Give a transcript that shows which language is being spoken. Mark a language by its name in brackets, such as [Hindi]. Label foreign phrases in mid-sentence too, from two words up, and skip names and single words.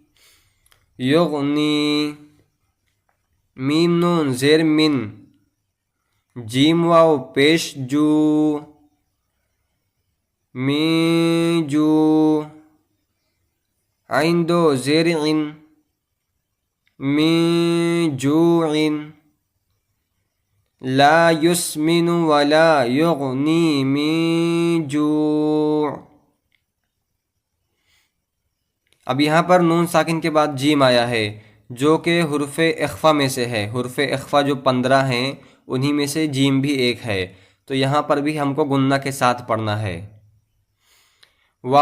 [Urdu] یغنی، میم نون زیر من، جیم واو پیش جو، می جو، عین دو زیر عن، می جوعن، [Arabic] لا یسمن ولا یغنی من جوع۔ [Urdu] اب یہاں پر نون ساکن کے بعد جیم آیا ہے، جو کہ حروف اخفا میں سے ہے۔ حروف اخفا جو 15 ہیں، انہی میں سے جیم بھی ایک ہے، تو یہاں پر بھی ہم کو غنہ کے ساتھ پڑھنا ہے۔